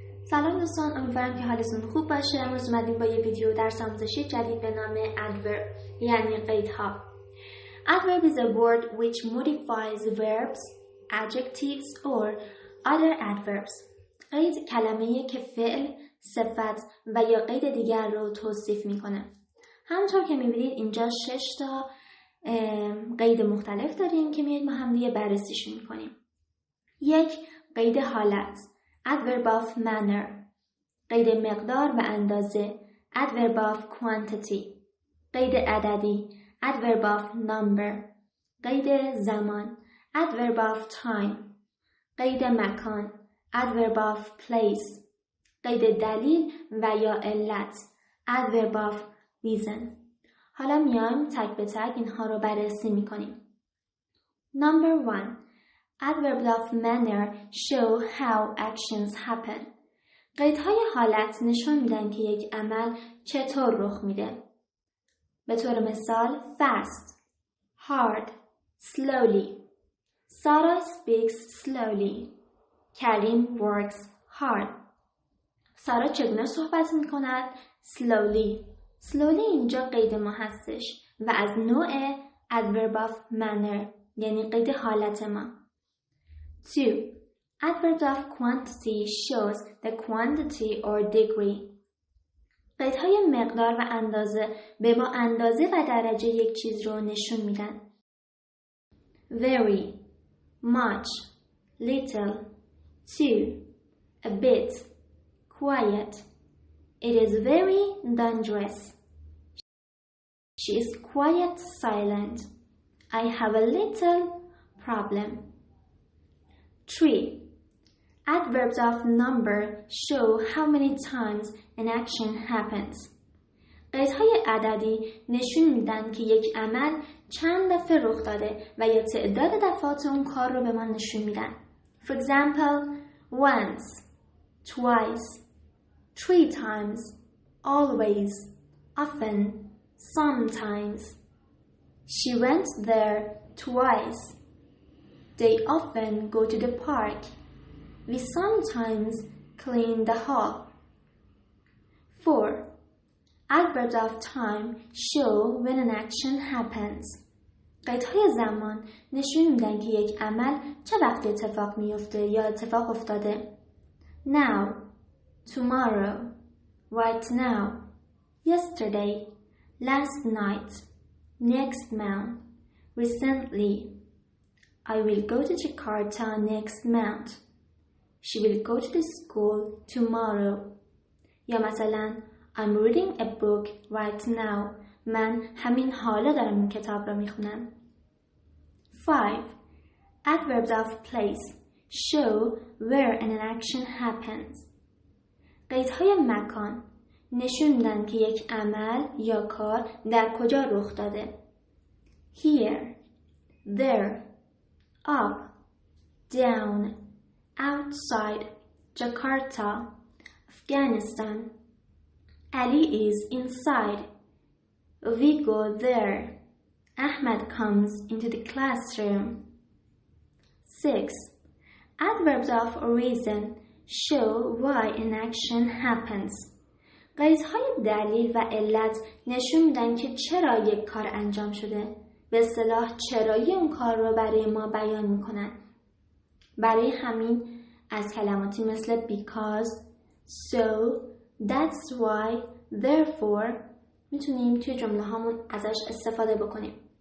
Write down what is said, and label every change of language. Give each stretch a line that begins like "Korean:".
Persian: سلام دوستان، امیدوارم که حالتون خوب باشه. امروز اومدیم با یه ویدیو درس آموزشی جدید به نام Adverb یعنی قیدها.
English: Adverb is a word which modifies verbs, adjectives or other adverbs.
Persian: قید کلمه‌ای که فعل، صفت و یا قید دیگر رو توصیف میکنه. همونطور که میبینید اینجا 6 تا قید مختلف داریم که میاد ما هم دیگه بررسیشون میکنیم. 1. قید حالت
English: Adverb of manner.
Persian: قید مقدار و اندازه
English: Adverb of quantity.
Persian: قید عددی
English: Adverb of number.
Persian: قید زمان
English: Adverb of time.
Persian: قید مکان
English: Adverb of place.
Persian: قید دلیل و یا علت
English: Adverb of reason.
Persian: حالا میایم تک به تک اینها رو بررسی میکنیم.
English: Number 1. Adverbs of manner show how actions happen.
Persian: قیدهای حالت نشون میدن که یک عمل چطور رخ میده. به طور مثال
English: fast, hard, slowly. Sarah speaks slowly. Karim works hard.
Persian: سارا چگونه صحبت میکند؟ slowly. slowly اینجا قید ما هستش و از نوع
English: adverb of manner
Persian: یعنی قید حالت ما. 2.
English: Adverbs of quantity shows the quantity or degree.
Persian: قیدهای مقدار و اندازه به ما اندازه و درجه یک چیز رو نشون میدن.
English: Very, much, little, too, a bit, quiet. It is very dangerous. She is quite silent. I have a little problem. 3. Adverbs of number show how many times an action happens.
Persian: قیدهای عددی نشون میدن که یک عمل چند دفعه رخ داده و یا تعداد دفعات اون کار رو به ما نشون میدن.
English: For example, once, twice, 3 times, always, often, sometimes. She went there twice. They often go to the park. We sometimes clean the hall. 4. Adverbs of time show when an action happens.
Persian: قیدهای زمان نشون میدن که یک عمل چه وقت اتفاق میفته یا اتفاق افتاده.
English: Now, tomorrow, right now, yesterday, last night, next month, recently. I will go to Jakarta next month. She will go to the school tomorrow.
Persian: یا مثلا
English: I'm reading a book right now.
Persian: من همین حالا دارم این کتاب رو میخونم. 5.
English: Adverbs of place show where an action happens.
Persian: قیدهای مکان نشون میدن که یک عمل یا کار در کجا رخ داده.
English: Here, there, up, down, outside, Jakarta, Afghanistan. Ali is inside. We go there. Ahmed comes into the classroom. 6. Adverbs of reason show why an action happens.
Persian: قیدهای دلیل و علت نشون میدن که چرا یک کار انجام شده. به اصطلاح چرایی اون کار رو برای ما بیان میکنن. برای همین از کلماتی مثل
English: because, so, that's why, therefore
Persian: میتونیم توی جمله هامون ازش استفاده بکنیم.